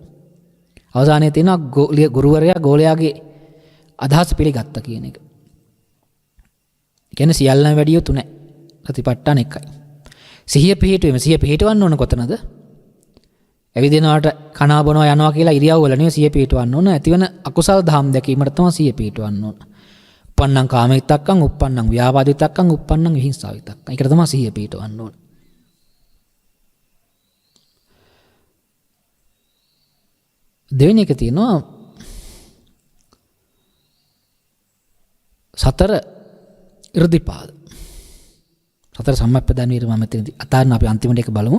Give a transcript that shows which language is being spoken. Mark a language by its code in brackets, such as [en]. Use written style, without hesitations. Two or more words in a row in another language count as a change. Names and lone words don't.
[si] අවසානයේ තියෙනවා ගුරුවරයා ගෝලයාගේ අදහස් පිළිගත්තා කියන එක. කියන්නේ සියල්ලම වැඩි යුතු නැහැ. ප්‍රතිපත්තන එකයි. සිහිය පිහිටවන්න ඕන කොතනද? ඇවිදිනවාට කනවා බොනවා යනවා කියලා ඉරියව් වල නෙවෙයි සිහිය පිහිටවන්න ඕන. ඇතිවන අකුසල දහම් දැකීමට තමයි සිහිය පිහිටවන්න ඕන. [pi] uppannam කාම විතක්කං, uppannam ව්‍යාපාද විතක්කං, uppannam විහිංසා විතක්කං. [si] ඒකට තමයි සිහිය පිහිටවන්න ඕන. දෙවෙනි එක තියෙනවා සතර ඉර්ධිපාද. සතර සම්මප්පදාන වීර මම මෙතනදී අතාරින්න අපි අන්තිමට එක බලමු.